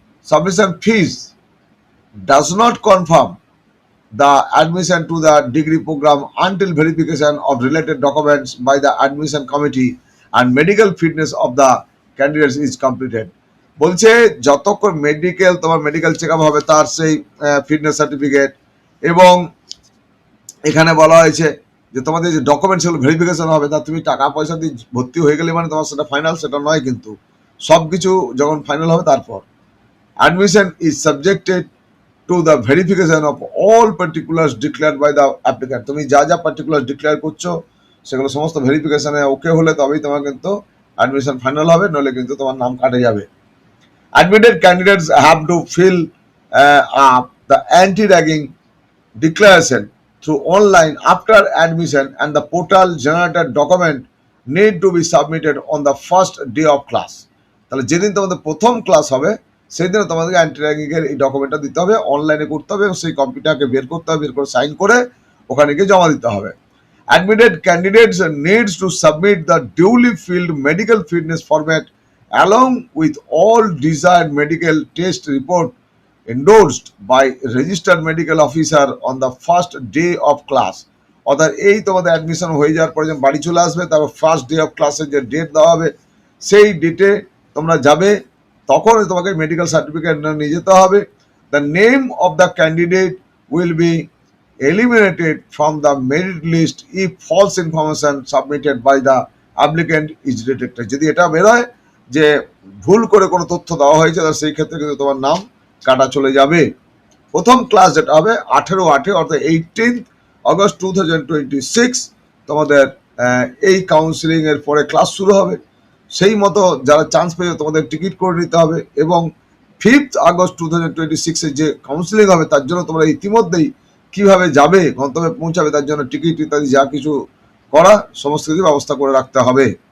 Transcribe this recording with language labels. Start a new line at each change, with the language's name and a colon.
English: Submission fees does not confirm the admission to the degree program until verification of related documents by the admission committee and medical fitness of the candidates is completed.
Bangla: বলছে যতক্ষণ তোমার medical check up হবে তার সেই fitness certificate, এবং এখানে বলা হয়েছে যে তোমাদের যে ডকুমেন্টস সেগুলো ভেরিফিকেশন হবে, তা তুমি টাকা পয়সা দিয়ে ভর্তি হয়ে গেলে মানে তোমার সেটা ফাইনাল, সেটা নয়। কিন্তু সব কিছু যখন ফাইনাল হবে তারপর
English: Admission is subjected to the verification of all particulars declared by the applicant.
Bangla: তুমি যা যা পার্টিকুলার ডিক্লেয়ার করছো সেগুলো সমস্ত ভেরিফিকেশনে ওকে হলে তবেই তোমার কিন্তু অ্যাডমিশন ফাইনাল হবে, নইলে কিন্তু তোমার নাম কাটে যাবে।
English: Admitted candidates have to fill up the anti ragging declaration through online after admission, and the portal generated document need to be submitted on the first day of class.
Bangla: তাহলে যেদিন তোমাদের প্রথম ক্লাস হবে সেই দিন তোমাদেরকে অ্যান্টি র্যাগিং এর এই ডকুমেন্টটা দিতে হবে, অনলাইনে করতে হবে, এবং সেই কম্পিউটারকে বের করতে হবে, বের করে সাইন করে ওখানে গিয়ে জমা দিতে হবে।
English: Admitted candidates needs to submit the duly filled medical fitness format along with all desired medical test report endorsed by registered medical officer on the first day of class.
Bangla: অর্থাৎ এই তোমাদের অ্যাডমিশন হয়ে যাওয়ার পরে যখন বাড়ি চলে আসবে, তারপর
English: first day of ক্লাসের
Bangla: যে ডেট দেওয়া হবে সেই ডেটে তোমরা যাবে, তখন তোমাকে মেডিকেল সার্টিফিকেট নিয়ে যেতে হবে।
English: The name of the candidate will be eliminated from the merit list if false information submitted by the applicant is detected.
Bangla: যদি এটা বেরোয় যে ভুল করে কোনো তথ্য দেওয়া হয়েছে, তাহলে সেই ক্ষেত্রে কিন্তু তোমার নাম কাটা চলে যাবে। প্রথম ক্লাস যেটা হবে 18/8 অর্থাৎ 18th August 2026 তোমাদের এই কাউন্সিলিং এর পরে ক্লাস শুরু হবে। সেই মতো যারা চান্স পেয়ে তোমাদের টিকিট করে নিতে হবে, এবং 5th August 2026 যে কাউন্সিলিং হবে তার জন্য তোমরা ইতিমধ্যেই কিভাবে যাবে, গন্তব্যে পৌঁছাবে, তার জন্য টিকিট ইত্যাদি যা কিছু করা সমস্ত কিছু ব্যবস্থা করে রাখতে হবে।